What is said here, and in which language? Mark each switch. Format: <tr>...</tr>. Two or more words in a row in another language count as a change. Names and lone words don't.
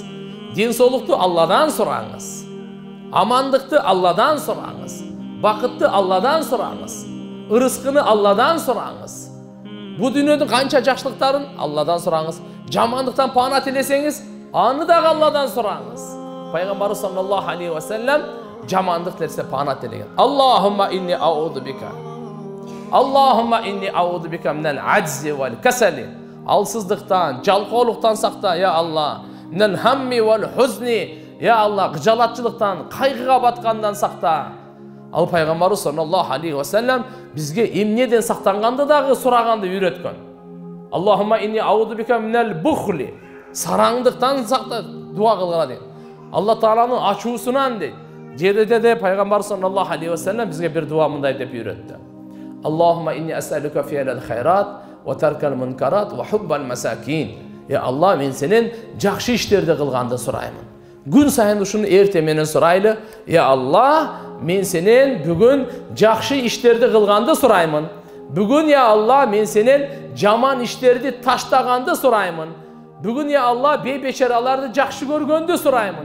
<ky>Денсаулыкту Алладан сураңыз. Амандыкты Алладан сураңыз. Бакытты Алладан сураңыз. Ырыскыны Алладан сураңыз. Бу дүйнөдүн канча жакшылыктарын Алладан сураңыз. Жамандыктан пана тилесеңиз, аны дагы Алладан сураңыз. Пайгамбар</ky> <ar>صلى الله عليه وسلم</ar> <ky>жамандык тилесе пана тилеген.</ky> <ar>اللهم إني أعوذ بك. اللهم إني أعوذ بك من العجز والكسل.</ar> <ky>Алсыздыктан, жалкоолуктан сакта, я Алла.</ky> <ar>من الهم والحزن يا الله, кыжалатчылыктан,</ar> <ky>кайгыга баткандан сакта. Ал пайгамбар</ky> <ar>صلى الله عليه وسلم</ar> <ky>бизге эмнеден сактанганды дагы сураганды үйрөткөн.</ky> <ar>اللهم إني أعوذ بك من البخل.</ar> <ky>Сараңдыктан сакта дуа кылгыла дейт. Алла Тааланын ачуусунан дейт. Жерде де пайгамбар</ky> <ar>صلى الله عليه وسلم</ar> <ky>бизге бир дуа мындай деп үйрөттү.</ky> <ar>اللهم إني أسألك فعل الخيرات وترك المنكرات وحب المساكين. يا الله,</ar> <ky>men senen жакшы иштерди кылганды сураймын. Күн сайын ушуну эрте менен сурайлы.</ky> <ar>يا الله,</ar> <ky>men senen бүгүн жакшы иштерди кылганды сураймын. Бүгүн</ky> <ar>يا الله,</ar> <ky>men senen жаман иштерди таштаганды сураймын. Бүгүн</ky> <ar>يا الله,</ar> <ky>бейбечараларды жакшы көргөндү сураймын.</ky>